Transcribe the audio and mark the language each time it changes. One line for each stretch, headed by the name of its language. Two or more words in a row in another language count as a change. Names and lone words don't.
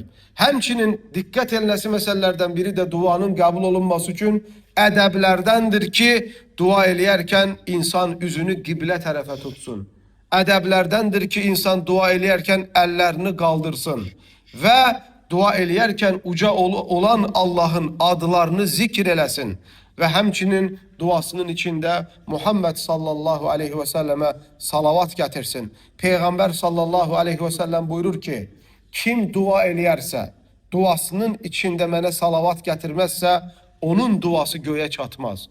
Azerbaijani: Həmçinin diqqət edilməsi məsələlərdən biri de duanın qəbul olunması üçün ədəblərdəndir ki, dua eləyərkən insan üzünü qiblə tərəfə tutsun. Ədəblərdəndir ki, insan dua eləyərkən əllərini qaldırsın və dua eləyərkən uca olan Allah'ın adlarını zikr eləsin ve həmçinin duasının içinde Muhammed
Arabic: صلى الله عليه وسلم
Azerbaijani: salavat getirsin. Peygamber
Arabic: صلى الله عليه وسلم
Azerbaijani: buyurur ki, kim dua eləyərsə, duasının içinde mənə salavat getirmezse, onun duası göğe çatmaz.